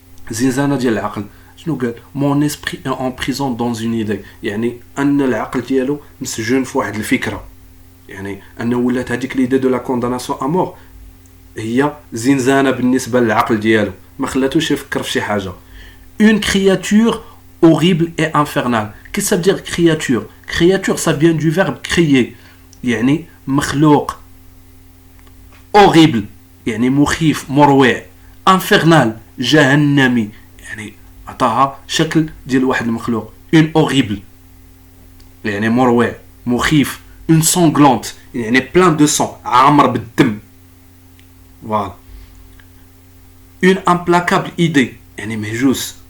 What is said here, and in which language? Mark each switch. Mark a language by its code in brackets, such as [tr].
[ar] زنزانه ديال العقل شنو قال؟ [fr] مون اسبري ان بريزون دون اون ايدي، [ar] يعني ان العقل ديالو مسجون في واحد الفكره، يعني انه ولات هذيك [fr] ليدي دو لا كونداناسيون ا مور [ar] هي زنزانه بالنسبه للعقل ديالو، ما خلاتوش يفكر في شي حاجه. [fr] اون كرياتور horrible et infernale. Qu'est-ce que ça veut dire créature? Créature, ça vient du verbe créer, [ar] يعني مخلوق. horrible يعني مخيف مروع. infernal جهنمي، يعني عطاها شكل ديال واحد المخلوق. [fr] une horrible [ar] يعني مروع مخيف. [fr] une sanglante يعني plein de sang [ar] عامر بالدم. [fr] voilà. une implacable idée [ar] يعني مهجوس.